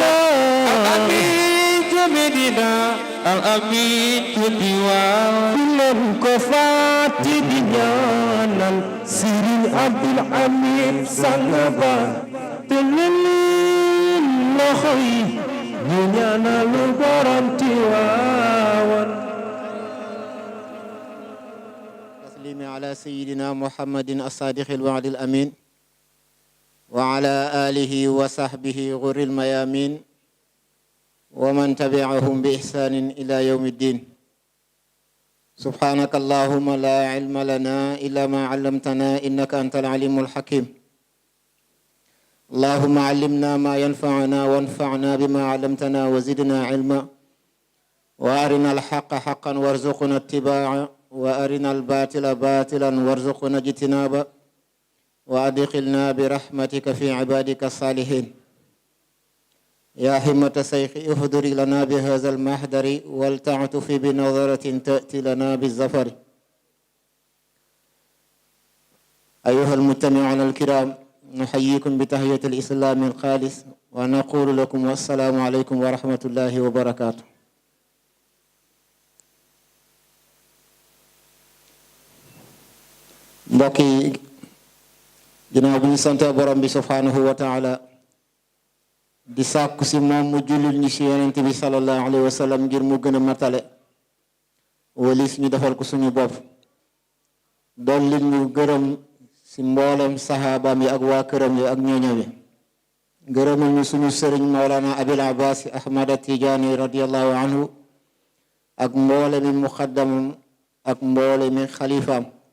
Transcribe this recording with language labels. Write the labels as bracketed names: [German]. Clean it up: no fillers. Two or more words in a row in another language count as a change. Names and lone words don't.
[Wolof] wër Al Amin ci Medina Al Amin ci Tiwaawan leen ko fàtte di ñaanal Serigne Abdoul Hamid sang ba te leen loxo yi ñu ñaanal borom Tiwaawan [Arabic] تسليمي على سيدنا محمد الصادق الوعد الأمين وعلى آله وصحبه غر الميامين ومن تبعهم بإحسان إلى يوم الدين سبحانك اللهم لا علم لنا إلا ما علمتنا إنك أنت العليم الحكيم اللهم علمنا ما ينفعنا وانفعنا بما علمتنا وزدنا علما وأرنا الحق حقا وارزقنا اتباعه وأرنا الباطل باطلا وارزقنا اجتنابه وأدخلنا برحمتك في عبادك الصالحين يا همة الشيخ اهدري لنا بهذا المحضر ولتعطف بنظرة تأتي لنا بالظفر أيها المستمعون الكرام نحييكم بتحية الإسلام الخالص ونقول لكم والسلام عليكم ورحمة الله وبركاته [Wolof] mbokki ginnaaw bi ñu sante borom bi [Arabic] سبحانه وتعالى [Wolof] di sàkku si moom mu jullil ñu si yonent bi [Arabic] صلى الله عليه وسلم [Wolof] ngir mu gën a matale walis ñu defal ko suñu bopp dolli ñu gërëm si mboolem saxaabaam yi ak waa këram yi ak ñooñam yi gërëmal ñu suñu sëriñ Mawlana Abil Abbas Ahmad Tijaani [Arabic] رضي الله عنه [Wolof] ak mboolemi muxaddamam ak mboolemi xalifaam